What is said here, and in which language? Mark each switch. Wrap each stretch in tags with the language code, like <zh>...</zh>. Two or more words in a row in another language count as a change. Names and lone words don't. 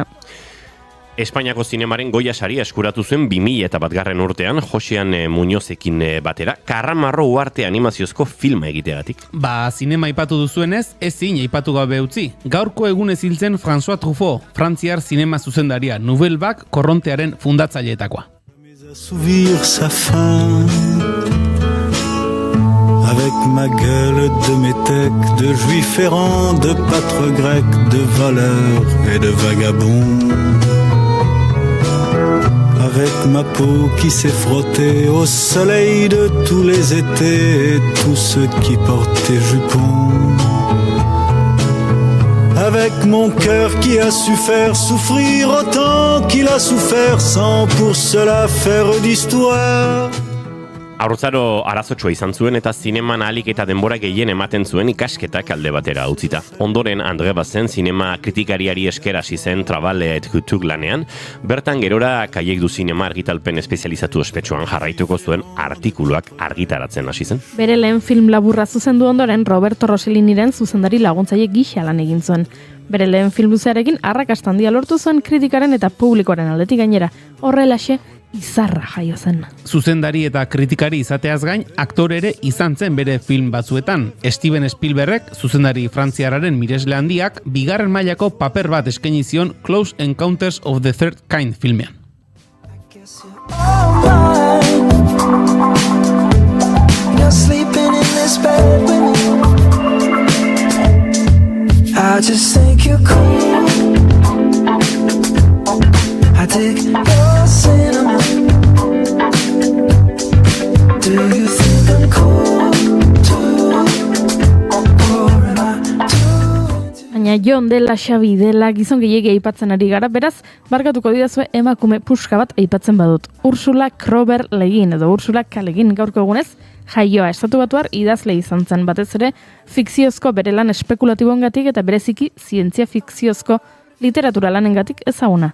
<eu>Espainiako zinemaren Goya saria eskuratu zuen 2001 urtean, Josean Muñozekin batera, Karramarro Uarte animaziozko filma egiteagatik. Zinema aipatu duzuenez, ezin aipatu gabe utzi. Gaurko egunez hil zen François Truffaut, frantziar zinema zuzendaria, Nouvelle Vague korrontearen fundatzaileetakoa.</eu> <fr>Assouvir sa faim avec ma gueule de métèque, de juif errant, de pâtre grec, de voleur et de vagabond. Avec ma peau qui s'est frottée au soleil de tous les étés et tous ceux qui portaient jupons. Avec mon cœur qui a su faire souffrir autant qu'il a souffert sans pour cela faire d'histoire.</fr> <eu>Haurtzaro arazotsua izan zuen eta zineman ahalik eta denbora gehien ematen zuen ikasketak alde batera utzita. Ondoren Andre Bazin zinema kritikariari esker hasi zen Travale et Couture lanean, bertan gerora Kaiek du zinema argitalpen espezializatu ospetsuan jarraituko zuen artikuluak argitaratzen hasi zen. Bere lehen film laburra zuzendu ondoren Roberto Rosselliniren zuzendari laguntzaile gisa lan egin zuen. Bere lehen film luzearekin arrakasta handia lortu zuen kritikaren eta publikoaren aldetik gainera. Horrelaxe izarra jaio zen. Zuzendari eta kritikari izateaz gain, aktore ere izan zen bere film batzuetan. Steven Spielbergek, zuzendari frantziarraren miresle handiak, bigarren mailako paper bat eskaini zion Close Encounters of the Third Kind filmean.</eu> <en>You're sleeping in this bed with me. I just think you're cool. I dig your cinnamon. Do you think I'm cool too? Or am I too?</en> <eu>Baina Jon dela, Xabi dela, gizon gehiegi aipatzen ari gara, beraz, barkatuko didazue emakume puska bat aipatzen badut. Ursula Kroeber Le Guin edo Ursula K. Le Guin gaurko egunez, jaioa Estatu Batuar idazle izan zen, batez ere fikziozko bere lan espekulatiboengatik eta bereziki zientzia fikziozko literatura lanengatik ezaguna.</eu>